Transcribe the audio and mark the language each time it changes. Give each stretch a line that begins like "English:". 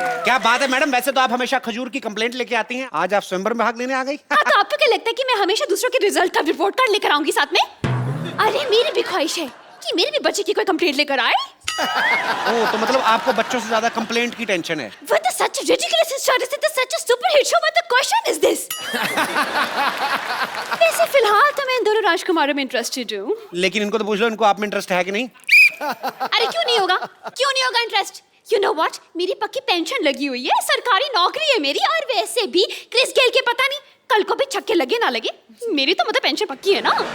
Hindi: क्या बात है मैडम, वैसे तो आप हमेशा खजूर की कंप्लेंट लेके आती हैं, आज आप स्वयंवर में भाग लेने आ गई। हाँ, तो आपको क्या लगता है कि मैं हमेशा दूसरों के रिजल्ट का रिपोर्ट कार्ड लेकर आऊंगी साथ में? अरे मेरी भी ख्वाहिश है कि मेरे भी बच्चे की कोई कंप्लेंट लेकर आए। ओह, तो मतलब आपको बच्चों से ज्यादा कंप्लेंट की टेंशन है।
English: With such a ridiculous status, it is such a super hit show. What the question is this?
Hindi: वैसे फिलहाल तो मैं इन दोनों राजकुमारों में इंटरेस्टेड हूँ। लेकिन इनको तो पूछ लो, इनको आप में इंटरेस्ट है कि नहीं? अरे क्यों नहीं होगा? क्यों नहीं होगा इंटरेस्ट?
English: You know what?
Hindi: मेरी पक्की पेंशन लगी हुई है, सरकारी नौकरी है मेरी, और वैसे भी क्रिस गेल के पता नहीं कल को भी छक्के लगे ना लगे, मेरी तो मतलब पेंशन पक्की है ना।